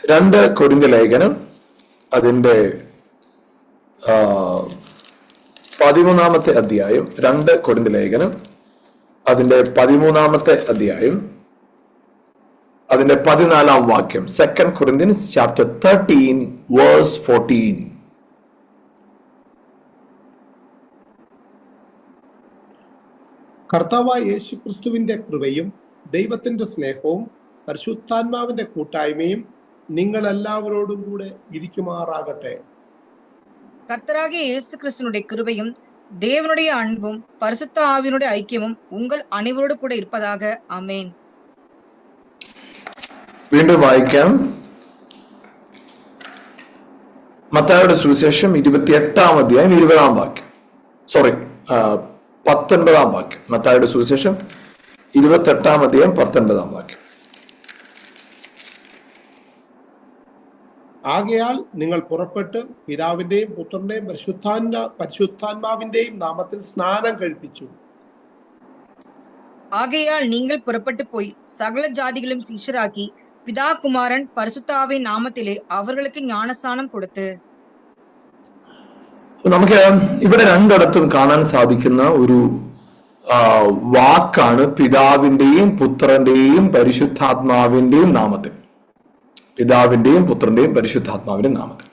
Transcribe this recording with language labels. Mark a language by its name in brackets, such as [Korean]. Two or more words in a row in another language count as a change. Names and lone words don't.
[Malayalam] 2 കൊരിന്ത്യർ ലേഖനം അതിന്റെ 13-ാമത്തെ അധ്യായം. 2 കൊരിന്ത്യർ ലേഖനം അതിന്റെ 13-ാമത്തെ അധ്യായം അതിന്റെ 14-ാം വാക്യം. [English] 2 Corinthians chapter 13 verse 14. [Malayalam] കർത്താവായ യേശുക്രിസ്തുവിന്റെ കൃപയും ദൈവത്തിന്റെ സ്നേഹവും പരിശുദ്ധാത്മാവിന്റെ കൂട്ടായ്മയും നിങ്ങൾ എല്ലാവരോടും കൂടെ ഇരിക്കുമാറാകട്ടെ. [Tamil] கர்த்தராகிய இயேசு கிறிஸ்துவினுடைய கிருபையும் தேவனுடைய அன்பும் பரிசுத்த ஆவியினுடைய ஐக்கியமும் உங்கள் அனைவரோடு கூட இருப்பதாக. ஆமென். [Malayalam] വീണ്ടും വായിക്കാം. മത്തായിയുടെ സുവിശേഷം 28-ാം അധ്യായം 20-ാം വാക്യം. 19-ാം വാക്യം. മത്തായിയുടെ സുവിശേഷം 28-ാം അധ്യായം 19-ാം വാക്യം. ആകയാൽ നിങ്ങൾ പുറപ്പെട്ട് പിതാവിന്റെയും പുത്രന്റെയും പരിശുദ്ധാത്മാവിന്റെയും നാമത്തിൽ സ്നാനം കഴിപ്പിച്ചു. [Tamil] ஆகையால் நீங்கள் புறப்பட்டு போய் சகல ஜாதிகளும் சீஷராக்கி பிதா குமாரன் பரிசுத்தாவின் நாமத்திலே அவர்களுக்கு ஞானஸ்நானம் കൊടുത്ത്. [Malayalam] നമുക്ക് ഇവിടെ രണ്ടിടത്തും കാണാൻ സാധിക്കുന്ന ഒരു വാക്കാണ് പിതാവിന്റെയും പുത്രന്റെയും പരിശുദ്ധാത്മാവിന്റെയും നാമത്തിൽ. പിതാവിന്റെയും പുത്രന്റെയും പരിശുദ്ധാത്മാവിന്റെ നാമത്തിൽ.